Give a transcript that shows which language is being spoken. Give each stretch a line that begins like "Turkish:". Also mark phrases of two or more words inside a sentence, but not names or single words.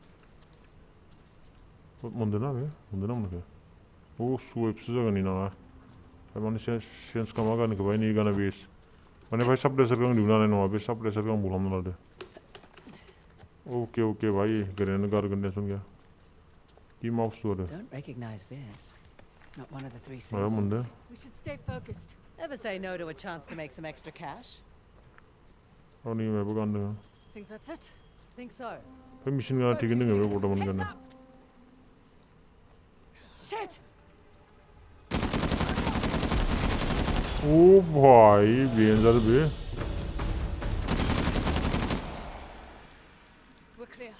Bodo: मोनदोंना बे मोनदोंना मोनाखै ओ सुवेबसो जागोन इनाङा माने चेन्ज खालामा गानखौ बाय नै गाना बेस माने भाइ साप्रेसारखौ आं दिहुननो हानाय नङा बे साप्रेसारखौ आं बल खालामना लादो अके अके भाइ गोरायानो गारगोन टेनसन गैया कि माउस आरो
English: Don't recognize this. It's not one of the three
Bodo: माबा मोनदो
English: symbols. We should stay focused. Ever say no to a chance to make some extra cash?
Bodo: औ नै माबा गान दोङो
English: Think that's it? Think so.
Bodo: बे मेसिन गाना थिगैनो दोङो बे बर्थमान गाना
English: Shit!
Bodo: ओ भाइ डेन्जार बे
English: We're clear.